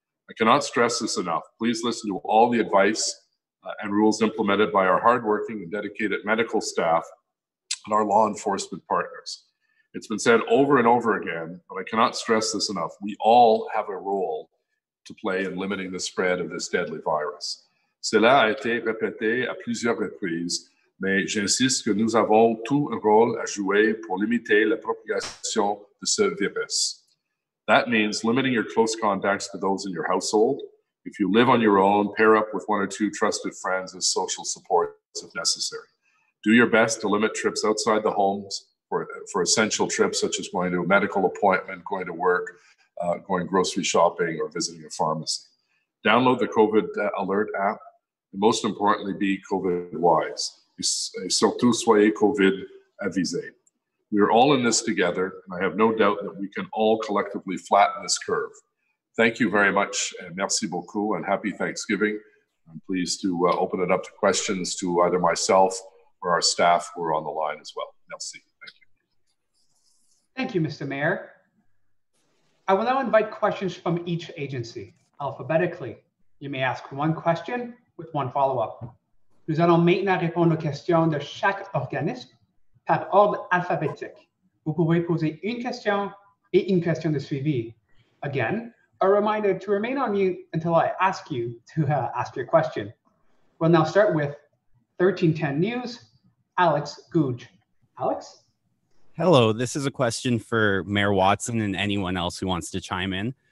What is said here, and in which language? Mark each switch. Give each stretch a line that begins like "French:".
English: I cannot stress this enough. Please listen to all the advice and rules implemented by our hardworking and dedicated medical staff and our law enforcement partners. It's been said over and over again, but I cannot stress this enough. We all have a role to play in limiting the spread of this deadly virus.
French: Cela a été répété à plusieurs reprises, mais j'insiste que nous avons tout un rôle à jouer pour limiter la propagation de ce virus.
English: That means limiting your close contacts to those in your household. If you live on your own, pair up with one or two trusted friends as social support if necessary. Do your best to limit trips outside the homes for essential trips, such as going to a medical appointment, going to work, going grocery shopping, or visiting a pharmacy. Download the COVID Alert app, and most importantly, be COVID-wise.
French: Et surtout, soyez COVID avisés.
English: We are all in this together, and I have no doubt that we can all collectively flatten this curve. Thank you very much, and
French: merci beaucoup,
English: and happy Thanksgiving. I'm pleased to open it up to questions to either myself or our staff who are on the line as well.
French: Merci.
English: Thank you. Thank you, Mr. Mayor. I will now invite questions from each agency, alphabetically. You may ask one question with one follow-up.
French: Nous allons maintenant répondre aux questions de chaque organisme par ordre alphabétique. Vous pouvez poser une question et une question de suivi.
English: Again, a reminder to remain on mute until I ask you to ask your question. We'll now start with 1310 News, Alex Gouge. Alex? Hello, this is a question for Mayor Watson and anyone else who wants to chime in.